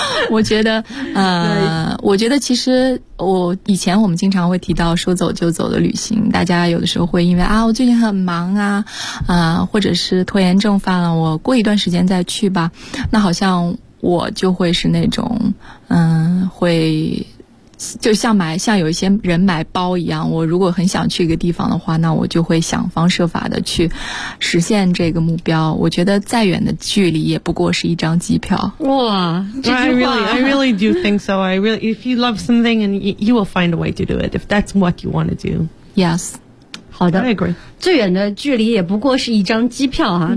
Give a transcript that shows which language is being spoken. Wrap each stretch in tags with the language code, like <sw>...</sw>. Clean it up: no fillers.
<zh>我觉得我觉得其实我以前我们经常会提到说走就走的旅行，大家有的时候会因为啊我最近很忙啊或者是拖延症犯了，我过一段时间现在去吧，那好像我就会是那种会就像买，像有一些人买包一样，我如果很想去一个地方的话，那我就会想方设法的去实现这个目标。我觉得再远的距离也不过是一张机票。哇，这句话。</zh> <en>I really do think so. I really, if you love something and you will find a way to do it, if that's what you want to do. Yes.</en> <zh>好的</zh> <en>I agree.</en> <zh>最远的距离也不过是一张机票哈、</zh>